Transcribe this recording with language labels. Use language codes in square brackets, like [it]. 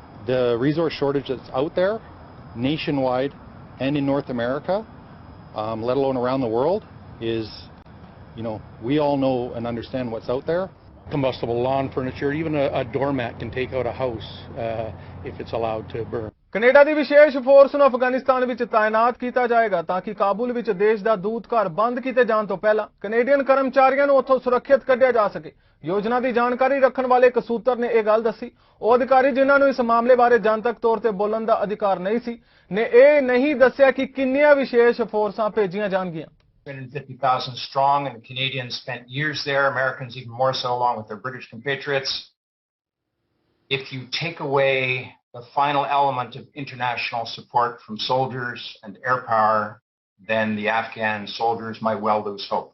[en] the resource shortage that's out there, nationwide and in North America, let alone around the world, is, we all know and understand what's out there. Combustible lawn furniture, even a doormat can take out a house if it's allowed to burn. [pa] Canada ਦੀ ਵਿਸ਼ੇਸ਼ force ਨੂੰ ਅਫਗਾਨਿਸਤਾਨ ਵਿੱਚ ਤਾਇਨਾਤ ਕੀਤਾ ਜਾਏਗਾ ਤਾਂ ਕਿ ਕਾਬੁਲ ਵਿੱਚ ਦੇਸ਼ ਦਾ ਦੂਤਘਰ ਬੰਦ ਕੀਤੇ ਜਾਣ ਤੋਂ ਪਹਿਲਾਂ ਕੈਨੇਡੀਅਨ ਕਰਮਚਾਰੀਆਂ ਨੂੰ ਉੱਥੋਂ ਸੁਰੱਖਿਅਤ ਕੱਢਿਆ ਜਾ ਸਕੇ। ਯੋਜਨਾ ਦੀ ਜਾਣਕਾਰੀ ਰੱਖਣ ਵਾਲੇ ਇੱਕ ਸੂਤਰ ਨੇ ਇਹ ਗੱਲ ਦੱਸੀ। ਉਹ ਅਧਿਕਾਰੀ ਜਿਨ੍ਹਾਂ ਨੂੰ ਇਸ ਮਾਮਲੇ ਬਾਰੇ ਜਨਤਕ ਤੌਰ ਤੇ ਬੋਲਣ ਦਾ ਅਧਿਕਾਰ ਨਹੀਂ ਸੀ ਨੇ ਇਹ ਨਹੀਂ ਦੱਸਿਆ ਕਿ ਕਿੰਨੀਆਂ ਵਿਸ਼ੇਸ਼ ਫੋਰਸਾਂ ਭੇਜੀਆਂ ਜਾਣਗੀਆਂ। [en] 150,000 strong, and the Canadians spent years there, Americans even more so, along with their British compatriots. If you take away the final element of international support from soldiers and air power, then the Afghan soldiers might well lose hope.